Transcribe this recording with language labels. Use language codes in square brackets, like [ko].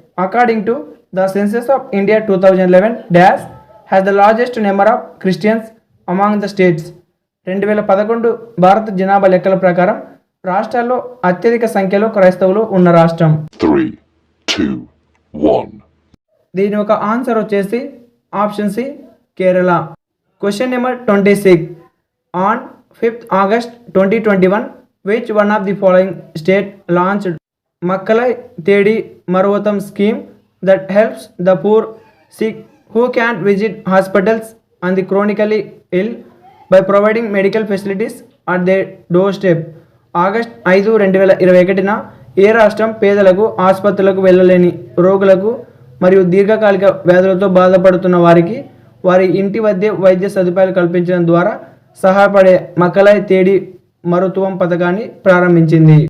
[en] According to the census of India 2011 dash has the largest number of Christians among the states? [te] 2011 భారత జనాభా లెక్కల ప్రకారం రాష్ట్రాల్లో అత్యధిక సంఖ్యలో క్రైస్తవులు ఉన్న రాష్ట్రం? 3, 2, 1. దీని యొక్క ఆన్సర్ వచ్చేసి option C Kerala. Question number 26. [en] On 5th August 2021 which one of the following state launched Makkalai Tedi Marvatam scheme that helps the poor sick who can't visit hospitals and the chronically ill by providing medical facilities at their doorstep? [te] August 5, 2021న ఏ రాష్ట్రం పేదలకు ఆసుపత్రులకు వెళ్ళలేని రోగులకు మరియు దీర్ఘకాలిక వ్యాధులతో బాధపడుతున్న వారికి వారి ఇంటి వద్దే వైద్య సదుపాయాలు కల్పించడం ద్వారా సహాయపడే మకలై తేడి మరుతువం పథకాన్ని ప్రారంభించింది.